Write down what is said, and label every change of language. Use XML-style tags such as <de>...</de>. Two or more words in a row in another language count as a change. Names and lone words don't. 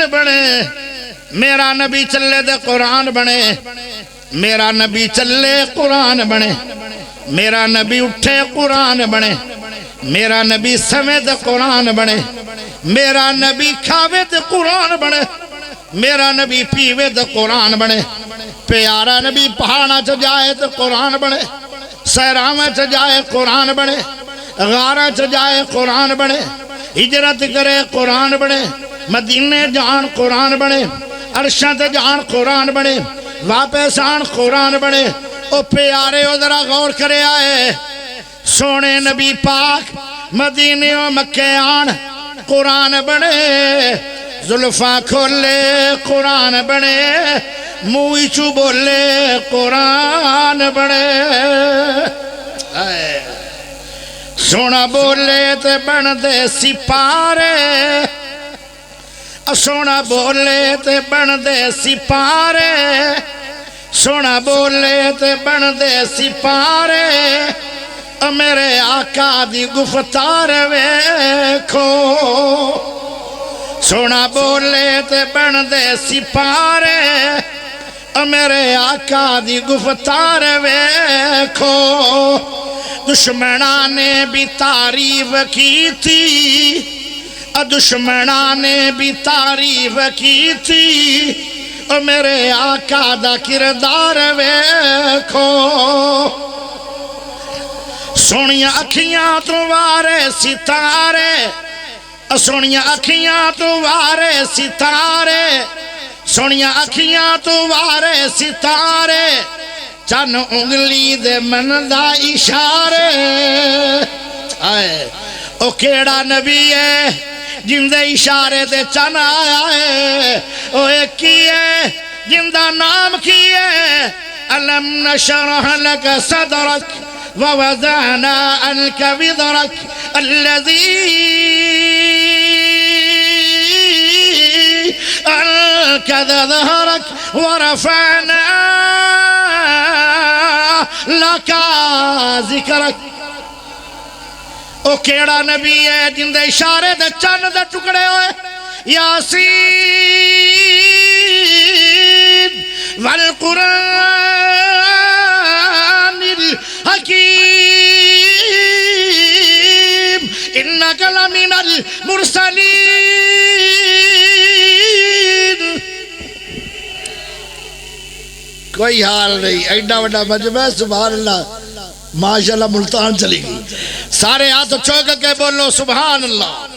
<pa>بڑھے میرا نبی چلے تھے قرآن بڑھے میرا نبی چلے قرآن بڑھے میرا نبی اٹھے قرآن بڑھے میرا نبی سمیت قرآن بڑھے میرا نبی کھاوے تے قرآن بڑھے میرا نبی پیوے تے قرآن بڑھے پیارا نبی پہاڑا چ جائے تے قرآن بڑھے سیراں چ جائے قرآن بڑھے غاراں چ جائے قرآن بڑھے ہجرت کرے قرآن بڑھے مدینے جان قرآن بڑھے عرشاں تے جان قرآن بڑھے واپس آن قرآن بڑھے او پیارے او ذرا غور کرے آئے سونے نبی پاک مدینے و مکے آن قرآن بنے زلفاں کھولے قرآن بنے موئی چو بولے قرآن بنے سونا بولے تے بن دے سپارے سونا بولے تے بن دے سپارے سونا بولے تے بن دے سپارے میرے آقا دی گفتار ویکھو سونا بولے تے بن دے سپارے میرے آقا دی گفتار ویکھو دشمناں نے بھی تعریف کی تھی دشمناں نے بھی تعریف کی تھی میرے آقا دا کردار ویکھو سونیاں اکھیاں تو وارے ستارے سونیاں اکھیاں تو وارے ستارے سونیاں اکھیاں تو وارے ستارے چن انگلی دے من دا اشارے او کیڑا نبی ہے جن دے اشارے دے چن آیا ہے او ایک ہی ہے جن دا نام کی ہے</pa> <ar>ألم نشرح لك صدرك ووضعنا عنك وزرك الذي أنقض ظهرك ورفعنا لك ذكرك</ar> <pa>او کیڑا نبی ہے جن دے اشارے دے چند دے ٹکڑے ہوئے</pa> <ar>یاسین والقرآن الحکیم انک لمن المرسلین</ar> <pa>کوئی حال نہیں ایڈا وڈا مجمع</pa> <ar>سبحان اللہ ماشاءاللہ</ar> <pa>ملتان چلی گئی سارے ہاتھ چوک کے بولو</pa> <ar>سبحان اللہ</ar>